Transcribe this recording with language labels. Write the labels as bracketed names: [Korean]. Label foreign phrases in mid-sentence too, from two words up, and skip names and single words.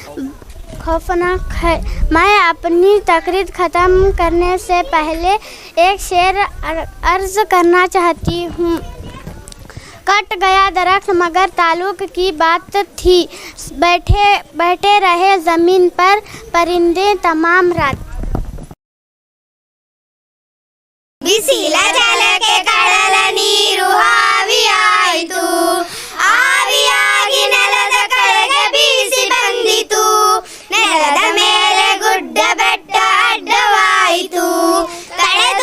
[Urdu] میں اپنی تقریر ختم کرنے سے پہلے ایک شعر عرض کرنا چاہتی ہوں۔ کٹ گیا درخت مگر تعلق کی بات تھی، بیٹھے رہے زمین پر پرندے تمام رات۔ [Kannada] ಬಿಸಿಲ ಜಲಕ್ಕೆ ಕಡಲ ನೀರು ಆವಿಯಾಯಿತು, ಆವಿಯಾಗಿ ನೆಲದ ಕಡೆಗೆ ಬೀಸಿ ಬಂದಿತು, ನೆಲದ ಮೇಲೆ ಗುಡ್ಡ ಬೆಟ್ಟ ಅಡ್ಡವಾಯಿತು, ಕಡೆದು